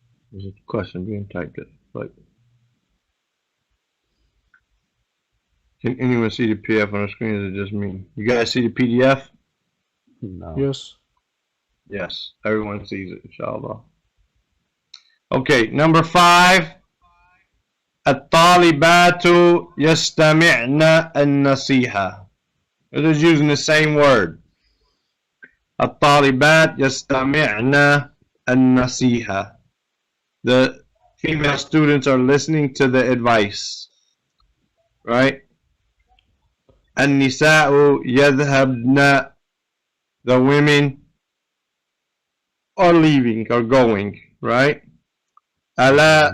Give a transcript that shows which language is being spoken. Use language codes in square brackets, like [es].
[en] There's a question being typed in. But can anyone see the PDF on the screen? Or is it just me? You guys see the PDF? No. Yes. Yes. Everyone sees it, inshallah. Okay, number 5. [ar] الطالبات يستمعن النصيحة. [en] It is using the same word. [ar] الطالبات يستمعن النصيحة. [en] The female students are listening to the advice. Right? [ar] النساء يذهبن. [en] The women are leaving or going. Right? ألا.